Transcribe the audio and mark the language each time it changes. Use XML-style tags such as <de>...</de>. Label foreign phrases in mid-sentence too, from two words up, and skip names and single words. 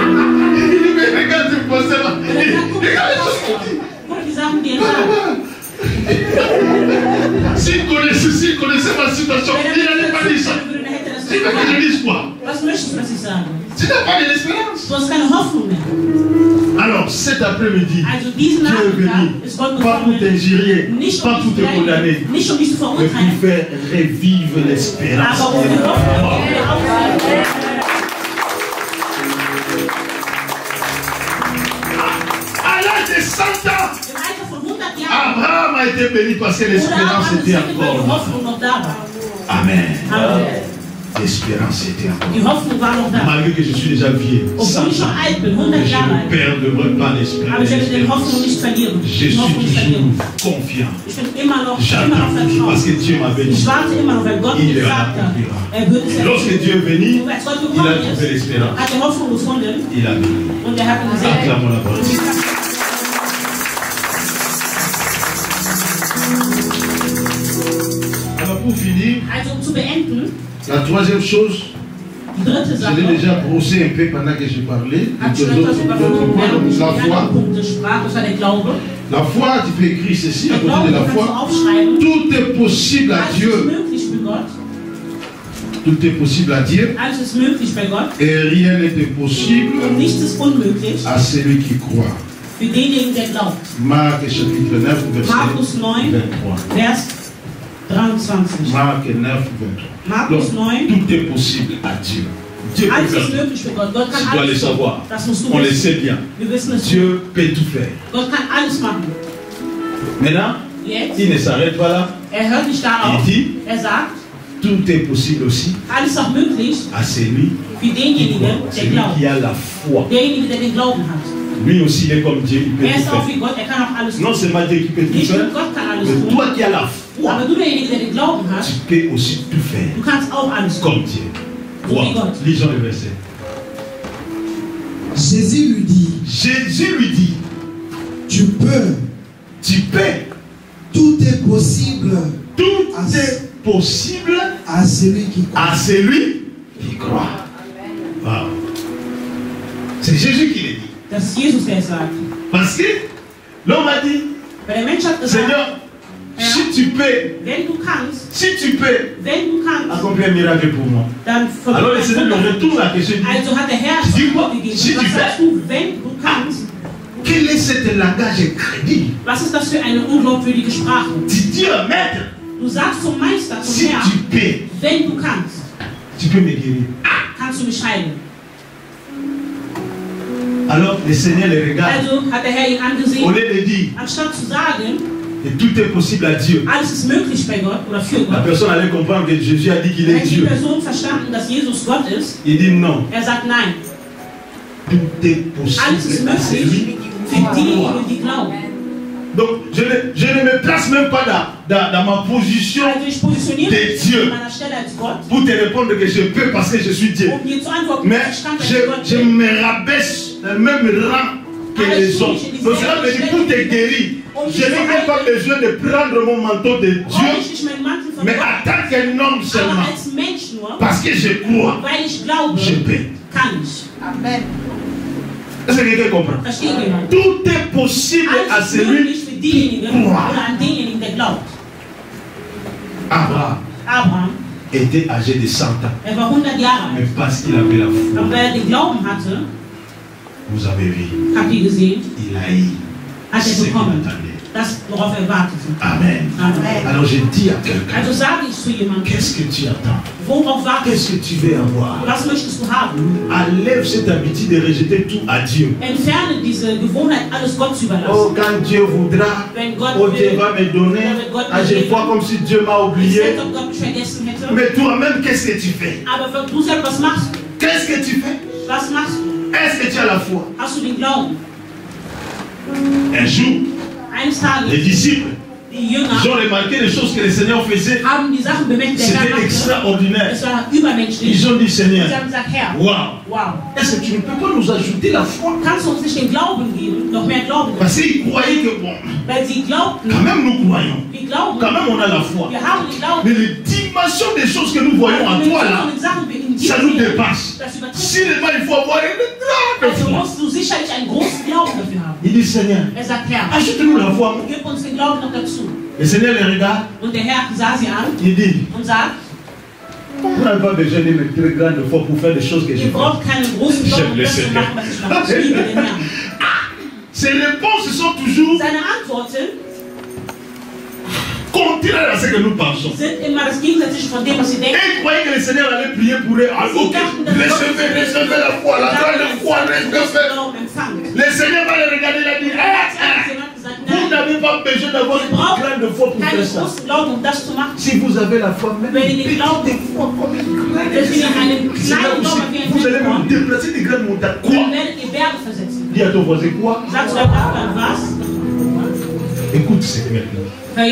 <fr>Il me regarde, il me pose là. Regarde les choses qu'il dit.</fr> <de>Guck die Sachen, die er sagt.</de> <fr>S'il connaissait ma situation, il n'allait pas dire ça.</fr> <de>Würde, dann hätte er das</de> <fr>Il veut que je dise quoi?</fr> <de>Was möchtest du, dass ich sage?</de> <fr>Tu n'as pas de l'espérance.</fr> <de>Du hast keine Hoffnung mehr.</de> <fr>Alors, cet après-midi,</fr> <de>Also diesen</de> <fr>Dieu est</fr> <de>Nachmittag</de> <fr>venu,</fr> <de>ist Gott</de> <fr>pas pour</fr> <de>gekommen,</de> <fr>t'injurier,</fr> <de>nicht</de> <fr>pas</fr> <de>um</de> <fr>pour</fr> <de>dich</de> <fr>te</fr> <de>zu</de> <fr>condamner,</fr> <de>verurteilen, nicht um dich zu</de> <fr>mais pour</fr> <de>verurteilen,</de> <fr>faire revivre l'espérance.</fr> <de>aber um die Hoffnung wieder aufzunehmen.</de> <fr>À l'âge de 100 ans,</fr> <de>Im Alter von 100 Jahren</de> <fr>Abraham a été béni parce que</fr> <de>wurde</de> <fr>l'espérance</fr> <de>Abraham</de> <fr>était</fr> <de>gesegnet, weil die</de> <fr>encore là.</fr> <de>Hoffnung noch da war.</de> <fr>Amen.</fr> <de>Amen.</de> <fr>l'espérance était encore.</fr> <de>Die Hoffnung war noch da.</de> <fr>Malgré que je suis déjà vieux,</fr> <de>Obwohl ich schon alt bin, 100</de> <fr>je</fr> <de>Jahre</de> <fr>ne</fr> <de>alt.</de> <fr>perdrai pas l'espérance.</fr> <de>Aber ich werde die Hoffnung nicht verlieren.</de> <fr>Je suis</fr> <de>Die Hoffnung nicht verlieren.</de> <fr>toujours confiant.</fr> <de>Ich bin immer noch</de> <fr>J'attends toujours parce que</fr> <de>vertraut.</de> <fr>Dieu m'avait dit.</fr> <de>Ich warte immer noch, weil Gott</de> <fr>Il</fr> <de>mir</de> <fr>le</fr> <de>gesagt hat,</de> <fr>accomplira.</fr> <de>wird es</de> <fr>Lorsque Dieu est venu,</fr> <de>Und als Gott</de> <fr>il a</fr> <de>gekommen</de> <fr>trouvé</fr> <de>ist,</de> <fr>l'espérance.</fr> <de>hat er Hoffnung gefunden</de> <fr>Il a béni.</fr> <de>und er hat ihn gesegnet.</de> <fr>Acclamons la parole. Alors pour finir,</fr> <de>Also um zu beenden,</de> <fr>la troisième chose,</fr> <de>die dritte</de> <fr>je</fr> <de>Sache,</de> <fr>l'ai déjà brossé un peu pendant que je parlais.</fr> <de>hat</de> <fr>D'autres</fr> <de>schon etwas übernommen, während ich</de> <fr>la</fr> <de>die</de> <fr>foi.</fr> <de>anderen Punkte sprach, das war der Glaube.</de> <fr>La foi, tu peux écrire ceci à</fr> <de>Der</de> <fr>côté</fr> <de>Glaube</de> <fr>de la</fr> <de>kannst du</de> <fr>foi.</fr> <de>aufschreiben.</de> <fr>Tout est possible à</fr> <de>Alles ist</de> <fr>Dieu.</fr> <de>möglich für Gott.</de> <fr>Tout est possible à Dieu.</fr> <de>Alles ist möglich bei Gott.</de> <fr>Et rien n'est impossible</fr> <de>Und nichts ist unmöglich</de> <fr>à celui qui croit.</fr> <de>für denjenigen, der glaubt.</de> <fr>Marc chapitre 9, verset</fr> <de>Markus 9,</de> <fr>23.</fr> <de>Vers 23.</de> <fr>Marc 9, 23.</fr> <de>Markus</de> <fr>Donc,</fr> <de>9.</de> <fr>tout est possible à Dieu. Dieu peut</fr> <de>Alles ist</de> <fr>faire.</fr> <de>möglich für Gott. Gott kann</de> <fr>Tu dois le</fr> <de>alles</de> <fr>savoir.</fr> <de>tun. Das musst du</de> <fr>On le</fr> <de>wissen.</de> <fr>sait bien.</fr> <de>Wir wissen es.</de> <fr>Dieu peut tout faire.</fr> <de>Gott kann alles machen.</de> <fr>Maintenant,</fr> <de>Jetzt,</de> <fr>il ne s'arrête pas là.</fr> <de>hört nicht darauf.</de> <fr>Il dit,</fr> <de>Sagt,</de> <fr>tout est possible aussi</fr> <de>alles ist auch möglich</de> <fr>à celui</fr> <de>für</de> <fr>qui</fr> <de>denjenigen,</de> <fr>croit.</fr> <de>der</de> <fr>Celui</fr> <de>glaubt.</de> <fr>qui a la foi.</fr> <de>Derjenige, der den Glauben hat.</de> <fr>Lui aussi, il est comme Dieu, il peut</fr> <de>Er ist</de> <fr>tout</fr> <de>auch</de> <fr>faire.</fr> <de>wie Gott, er kann auch alles</de> <fr>Non</fr> <de>tun.</de> <fr>seulement Dieu qui peut tout</fr> <de>Nicht nur</de> <fr>faire,</fr> <de>Gott kann alles</de> <fr>mais</fr> <de>tun,</de> <fr>toi qui as la foi,</fr> <de>aber du, derjenige, der den Glauben hat,</de> <fr>tu peux aussi tout faire</fr> <de>du kannst auch alles tun.</de> <fr>comme Dieu.</fr> <de>So wie</de> <fr>Wow.</fr> <de>Gott.</de> <fr>Lisons le verset. Jésus lui dit, Jésus lui dit, tu peux, tout est possible tout est possible à celui qui croit. à celui qui croit. Wow. C'est Jésus qui l'a dit.</fr> <de>Das ist Jesus, der es sagt.</de> <fr>Parce que l'homme a dit,</fr> <de>Weil der Mensch hat gesagt,</de> <fr>Seigneur, si tu peux,</fr> <de>wenn du kannst,</de> <fr>accomplir un miracle pour moi.</fr> <de>dann</de> <fr>Alors le Seigneur lui retourne la question.</fr> <de>Also hat der Herr</de> <fr>Tu dis quoi?</fr> <de>gegeben.</de> <fr>Si tu</fr> <de>Was sagst</de> <fr>fais,</fr> <de>du, wenn du kannst?</de> <fr>quel est cet langage crédible?</fr> <de>Was ist das für eine unglaubwürdige Sprache?</de> <fr>Tu dis au maître,</fr> <de>Du sagst zum Meister, zum</de> <fr>si</fr> <de>Herr,</de> <fr>tu peux,</fr> <de>wenn du kannst,</de> <fr>tu peux me guérir.</fr> <de>kannst du mich heilen.</de> <fr>Alors le Seigneur le regarde.</fr> <de>Also hat der Herr ihn</de> <fr>Au</fr> <de>angesehen,</de> <fr>lieu de dire</fr> <de>anstatt zu sagen,</de> <fr>que tout est possible à Dieu,</fr> <de>alles ist möglich bei Gott oder für</de> <fr>la</fr> <de>Gott.</de> <fr>personne allait comprendre que Jésus a dit qu'il est</fr> <de>Hätte die</de> <fr>Dieu.</fr> <de>Person verstanden, dass Jesus Gott ist,</de> <fr>Il dit non,</fr> <de>er sagt nein.</de> <fr>tout est</fr> <de>Alles ist</de> <fr>possible à celui</fr> <de>möglich</de> <fr>qui</fr> <de>für</de> <fr>croit.</fr> <de>diejenigen, die glauben.</de> <fr>Donc je ne me place même pas dans ma position</fr> <de>Also ich positioniere</de> <fr>de</fr> <de>mich</de> <fr>Dieu</fr> <de>an meiner Stelle als Gott,</de> <fr>pour te répondre que je peux parce que je suis Dieu.</fr> <de>um dir zu antworten,</de> <fr>Mais</fr> <de>ich kann, weil ich Gott</de> <fr>je</fr> <de>bin.</de> <fr>me rabaisse au même rang que les autres. Donc cela me dit pour te guérir, je n'ai même pas besoin de prendre mon manteau de</fr> <de>Brauche</de> <fr>Dieu,</fr> <de>ich nicht meinen Mantel von</de> <fr>mais</fr> <de>Gott,</de> <fr>en tant qu'un homme</fr> <de>aber</de> <fr>seulement.</fr> <de>als Mensch nur,</de> <fr>Parce que je crois,</fr> <de>weil ich glaube,</de> <fr>je peux.</fr> <de>kann ich.</de> <fr>Amen. Est-ce que quelqu'un comprend?</fr> <de>Versteht jemand?</de> <fr>Tout est possible à</fr> <de>Alles ist</de> <fr>celui</fr> <de>möglich für diejenigen</de> <fr>qui croit.</fr> <de>oder an denjenigen, der glaubt.</de> <fr>Abraham</fr> <de>Abraham,</de> <fr>était âgé de 100 ans,</fr> <de>er war 100 Jahre</de> <fr>mais</fr> <de>alt.</de> <fr>parce qu'il avait la foi,</fr> <de>Aber weil er den Glauben hatte,</de> <fr>vous avez vu,</fr> <de>habt ihr gesehen,</de> <fr>il a eu</fr> <de>hat</de> <fr>ce</fr> <de>er</de> <fr>qu'il</fr> <de>bekommen,</de> <fr>attendait.</fr> <de>das, worauf er wartete.</de> <fr>Amen.</fr> <de>Amen.</de> <fr>Alors je dis à quelqu'un,</fr> <de>Also sage ich zu jemandem,</de> <fr>qu'est-ce que tu attends?</fr> <de>worauf wartest</de> <fr>Qu'est-ce que tu veux avoir?</fr> <de>du? Was möchtest du haben?</de> <fr>Enlève cette habitude de rejeter tout à Dieu.</fr> <de>Entferne diese Gewohnheit, alles Gott zu</de> <fr>Oh,</fr> <de>überlassen.</de> <fr>quand Dieu voudra,</fr> <de>Wenn Gott</de> <fr>oh, Dieu</fr> <de>will,</de> <fr>va me donner, à chaque fois comme si Dieu m'a</fr> <de>ich</de> <fr>oublié.</fr> <de>selbst, ob Gott mich vergessen hätte.</de> <fr>Mais toi-même, qu'est-ce que tu fais?</fr> <de>Aber du selbst, was machst du?</de> <fr>Qu'est-ce que tu fais?</fr> <de>Was machst du?</de> <fr>Est-ce que tu as la foi?</fr> <de>Hast du den Glauben?</de> <fr>Un jour,</fr> <de>Eines Tages,</de> <fr>les disciples,</fr> <de>die Jünger</de> <fr>ils ont remarqué les choses que le Seigneur faisait.</fr> <de>haben die Sachen bemerkt, der Herr</de> <fr>C'était</fr> <de>machte.</de> <fr>extraordinaire.</fr> <de>Es war übermenschlich.</de> <fr>Ils ont dit,</fr> <de>Und</de> <fr>Seigneur,</fr> <de>sie haben gesagt, Herr,</de> <fr>waouh,</fr> <de>wow,</de> <fr>est-ce que tu ne peux pas nous ajouter la foi?</fr> <de>kannst du uns nicht den Glauben geben, noch mehr Glauben geben?</de> <fr>Parce qu'ils croyaient que, bon,</fr> <de>Weil sie glaubten,</de> <fr>quand même nous croyons,</fr> <de>wir glauben,</de> <fr>quand même on a la foi.</fr> <de>wir haben den Glauben.</de> <fr>Mais les dimensions des choses que nous voyons en toi là, ça nous dépasse.</fr> <de>Das übertrifft.</de> <fr>Seulement il faut avoir une grande</fr> <de>Also</de> <fr>foi.</fr> <de>musst du sicherlich einen großen Glauben dafür haben.</de> <fr>Il dit, Seigneur,</fr> <de>Er sagt, Herr,</de> <fr>ajoute-nous la foi.</fr> <de>gib uns den Glauben noch dazu.</de> <fr>Le Seigneur les regarde,</fr> <de>Und der Herr sah sie an</de> <fr>il dit,</fr> <de>und sagt,</de> <fr>vous n'avez pas besoin d'une très grande foi pour faire des choses que je</fr> <de>ihr</de> <fr>fais.</fr> <de>braucht keinen großen Glauben, um das zu machen, was ich mache. Ich liebe den Herrn.</de> <fr>Ces réponses sont toujours</fr> <de>Seine Antworten</de> <fr>contraires à ce que nous pensons.</fr> <de>sind immer das Gegensätzliche von dem, was sie denken.</de> <fr>Et ils croyaient que le Seigneur allait prier pour eux. Ah, ok, recevez la foi, la grande foi, recevez.</fr> <de>Glauben empfangen.</de> <fr>Le Seigneur va les regarder et il a dit,</fr> <de>Jemand gesagt,</de> <fr>vous</fr> <de>nein,</de> <fr>n'avez pas besoin d'avoir une grande foi pour faire ça. Si vous avez la foi, même une petite foi comme une graine, vous allez vous déplacer des grandes montagnes. Quoi? Dis à ton voisin quoi? Écoute ce maintenant.</fr>